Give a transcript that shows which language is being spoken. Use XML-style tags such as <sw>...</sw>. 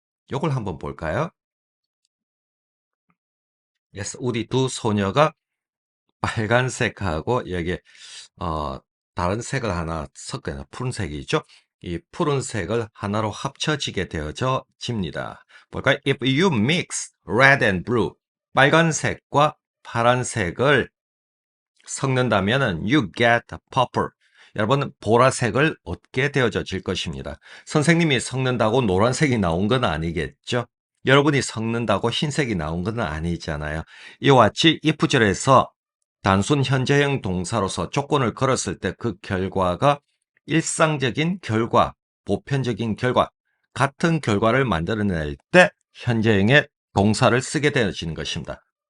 <ko>이걸 한번 볼까요? Yes, 우리 두 소녀가 빨간색하고 여기에 어, 다른 색을 하나 섞어요. 푸른색이죠. 이 푸른색을 하나로 합쳐지게 되어져 집니다. 볼까요?</ko> <en>If you mix red and blue,</en> <ko>빨간색과 파란색을 섞는다면</ko> <en>you get purple.</en> <ko>여러분 보라색을 얻게 되어질 것입니다. 선생님이 섞는다고 노란색이 나온 건 아니겠죠? 여러분이 섞는다고 흰색이 나온 건 아니잖아요. 이와 같이 if절에서 단순 현재형 동사로서 조건을 걸었을 때 그 결과가 일상적인 결과, 보편적인 결과, 같은 결과를 만들어낼 때 현재형의 동사를 쓰게 되어지는 것입니다.</ko>